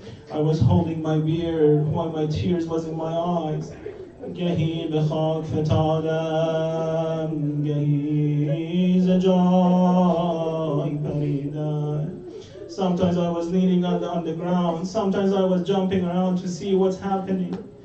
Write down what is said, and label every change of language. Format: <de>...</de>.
<en>I was holding my beard while my tears was in my eyes.</en> <fa>گهی به خاک فتادم گهی ز جای پریدم.</fa> <en>Sometimes I was leaning on the ground, sometimes I was jumping around to see what's happening.</en>